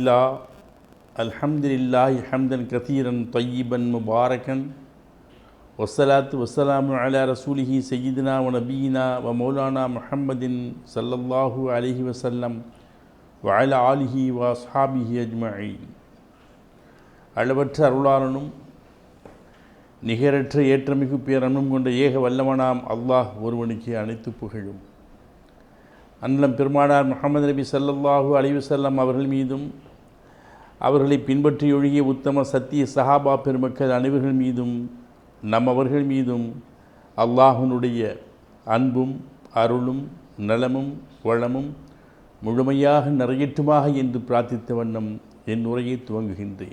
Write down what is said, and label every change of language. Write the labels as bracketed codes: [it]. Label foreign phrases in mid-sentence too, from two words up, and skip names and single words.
[ar] لله حمدا كثيرا طيبا مباركا والصلاة والسلام على رسوله سيدنا ونبينا ومولانا محمد صلى الله عليه وسلم وعلى آله وأصحابه أجمعين. [ta] அளவற்ற அருளாளனும் நிகரற்ற ஏற்றமிகு பேரன்பும் கொண்ட ஏக வல்லவனாம் அல்லாஹ் ஒருவனுக்கு அனைத்து புகழும். அன்னம் பெருமானார் முஹம்மது நபி [ar] صلى الله عليه وسلم [ta] அவர்கள் மீதும் அவர்களை பின்பற்றி ஒழுகிய உத்தம சத்திய சஹாபா பெருமக்கள் அனைவர்கள் மீதும் அவர்கள் மீதும் அல்லாஹ்வினுடைய அன்பும் அருளும் நலமும் வளமும் முழுமையாக நிறையற்றுமாக என்று பிரார்த்தித்த வண்ணம் என் உரையை துவங்குகின்றேன்.